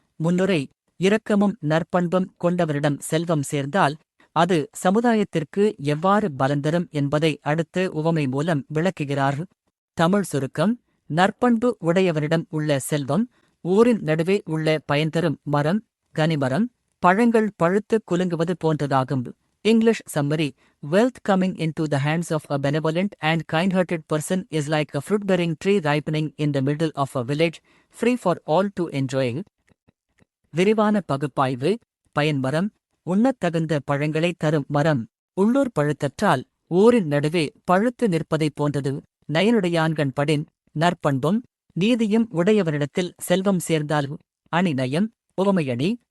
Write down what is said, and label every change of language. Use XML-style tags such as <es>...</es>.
<ta>முன்னுரை: இரக்கமும் நற்பண்பும் கொண்டவரிடம் செல்வம் சேர்ந்தால் அது சமுதாயத்திற்கு எவ்வாறு பலந்தரும் என்பதை அடுத்த உவமை மூலம் விளக்குகிறார். தமிழ் சுருக்கம்: நற்பண்பு உடையவரிடம் உள்ள செல்வம் ஊரின் நடுவே உள்ள பயன்தரும் மரம், கனிமரம், பழங்கள் பழுத்து குலுங்குவது போன்றதாகும்.</ta> <en>English summary: Wealth coming into the hands of a benevolent and kind-hearted person is like a fruit-bearing tree ripening in the middle of a village, free for all to enjoy.</en> <ta>விரிவான பகுப்பாய்வு: பயன்மரம், உண்ணத்தகுந்த பழங்களை தரும் மரம். உள்ளூர் பழுத்தற்றால் ஊரின் நடுவே பழுத்து நிற்பதைப் போன்றது. நயனுடையான்கண் படின். நற்பண்பும் நீதியும் உடையவரிடத்தில் செல்வம் சேர்ந்தால் அணி நயம், உவமையணி.</ta>